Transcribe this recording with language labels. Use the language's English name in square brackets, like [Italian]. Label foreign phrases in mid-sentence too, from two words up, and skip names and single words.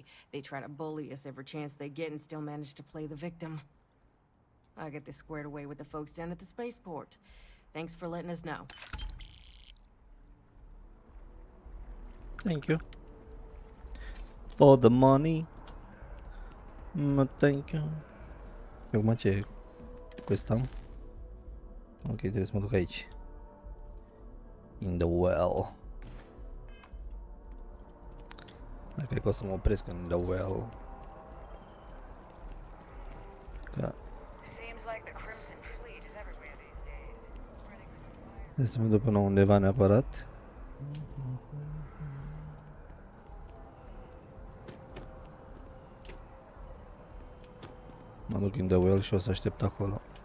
[English] They try to bully us every chance they get and still manage to play the victim. I'll get this squared away with the folks down at the spaceport. Thanks for letting us know. Thank you. For the money. Thank you. [Romanian] Acum ce? Cu ăsta? Ok, trebuie să mă duc aici. [English] In the well. [Romanian] Dar cred că o să mă opresc în [English] the well. [Romanian] Că... Trebuie să mă duc până undeva neapărat. Mă duc [English] in the well [Romanian] și o să aștept acolo.